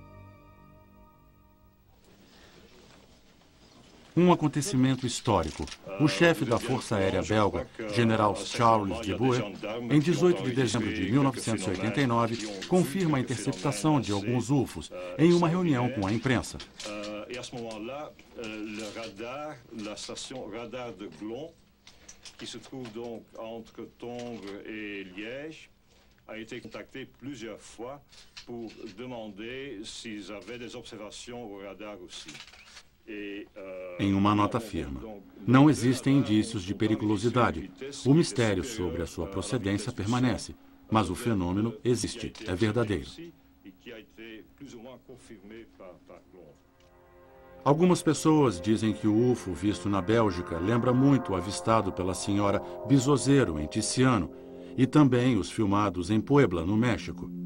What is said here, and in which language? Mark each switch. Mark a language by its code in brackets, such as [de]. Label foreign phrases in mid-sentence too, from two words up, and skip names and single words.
[pt] Um acontecimento histórico. O chefe da Força Aérea belga, General Charles de Boer, em 18 de dezembro de 1989, confirma a interceptação de alguns UFOs em uma reunião com a imprensa. [fr] Et à ce moment-là, la station radar de Glon, qui se trouve donc entre Tongres et Liège, a été contactée plusieurs fois pour demander s'ils avaient des observations au radar aussi. [pt] Em uma nota afirma: não existem indícios de periculosidade. O mistério sobre a sua procedência permanece, mas o fenômeno existe, é verdadeiro. Algumas pessoas dizem que o UFO visto na Bélgica lembra muito o avistado pela senhora Bisozeiro, em Tiziano, e também os filmados em Puebla, no México.